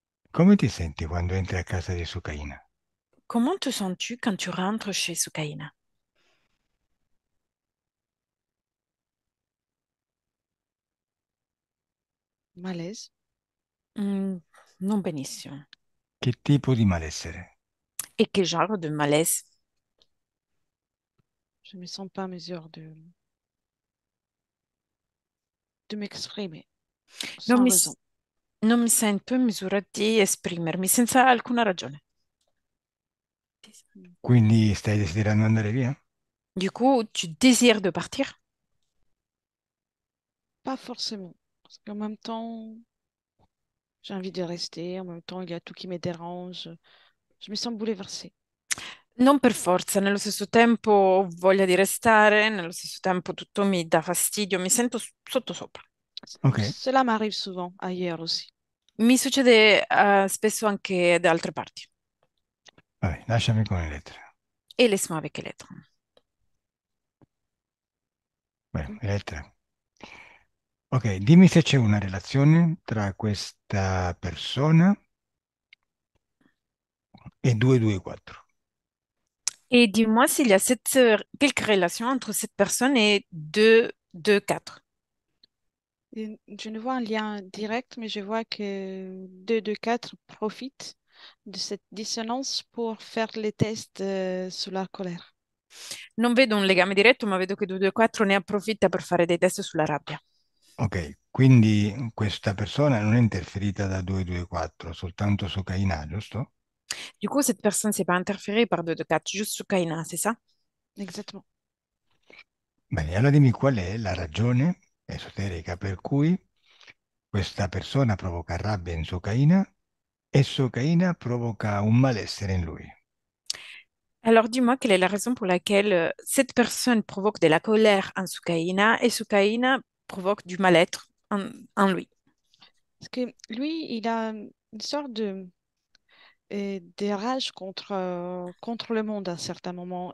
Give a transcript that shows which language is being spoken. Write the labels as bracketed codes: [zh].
[it] Come ti senti quando entri a casa di Sukaina? [fr] Comment te sens-tu quand tu rentres chez Sukaina? Malaise. [it] Non benissimo. Che tipo di malessere? [fr] Et quel genre de malaise? Je ne me sens pas en mesure de m'exprimer [it] Non [fr] sans [it] mi, [fr] raison. [it] non mi sento in misura di esprimermi senza alcuna ragione. Mm. Quindi stai desiderando andare via? [fr] Du coup, tu désires de partir? Pas forcément. Parce qu'en même temps, j'ai envie de rester. En même temps, il y a tout qui me dérange. Je me sens bouleversée. [it] Non per forza, nello stesso tempo ho voglia di restare, nello stesso tempo tutto mi dà fastidio, mi sento sottosopra. Ok, [fr] Cela m'arrive souvent, ailleurs aussi. [it] Mi succede spesso anche da altre parti. vabbè, lasciami con Elettra. [fr] Et laisse-moi avec Elettra. [it] Beh, Elettra. Ok, dimmi se c'è una relazione tra questa persona e 224. [fr] Et dis-moi s'il y a quelque relation entre cette personne et 2, 4. Et je ne vois un lien direct, mais je vois que 2, 2, 4 profitent de cette dissonance pour faire les tests sur la colère. [it] Non vedo un legame diretto, ma vedo che 224 ne approfitta per fare dei test sulla rabbia. Ok, quindi questa persona non è interferita da 224, soltanto su Cainà, giusto? [fr] Du coup, cette personne, c'est pas interférée par 224, juste su Kaina, c'est ça? Exactement. [it] Bene, allora dimmi qual è la ragione esoterica per cui questa persona provoca rabbia in Socaina e Socaina provoca un malessere in lui. [fr] Alors, dis-moi, quelle est la raison pour laquelle cette personne provoque de la colère en Sukaina et Sukaina provoque du mal-être en lui? Parce que lui, il a une sorte de rage contre le monde à un certain moment.